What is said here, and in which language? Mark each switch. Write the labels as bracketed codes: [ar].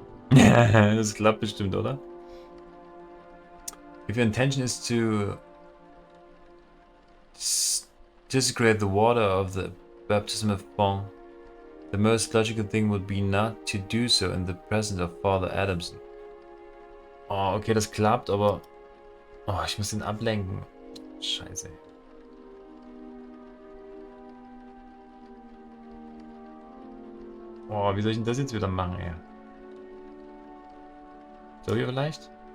[de] Das klappt bestimmt, oder? [en] If your intention is to desecrate the water of the baptismal font, the most logical thing would be not to do so in the presence of Father Adamson. [de] Oh, okay, das klappt, aber... Oh, ich muss ihn ablenken. Scheiße. Oh, wie soll ich denn das jetzt wieder machen, ey? So hier vielleicht?